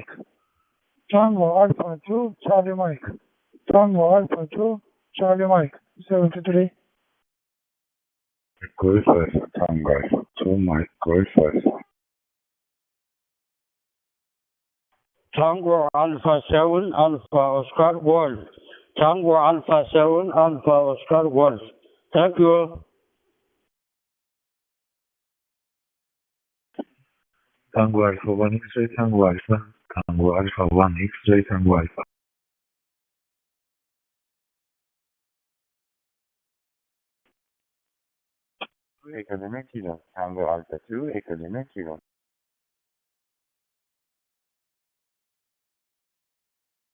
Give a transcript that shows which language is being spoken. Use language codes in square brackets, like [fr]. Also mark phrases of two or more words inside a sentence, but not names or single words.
[en] Tango Alpha 2 Charlie Mike. Tango Alpha 2 Charlie Mike. 73. Golf Alpha Tango Alpha 2 Mike Golf Alpha. Tango Alpha 7 Alpha Oscar Wolf. Tango Alpha 7 Alpha Oscar Wolf. Thank you. Tango Alpha 1 X-ray Tango Alpha. Tango Alpha 1 X-ray Tango Alpha. Echo Kilo Tango Alpha 2 Echo Kilo.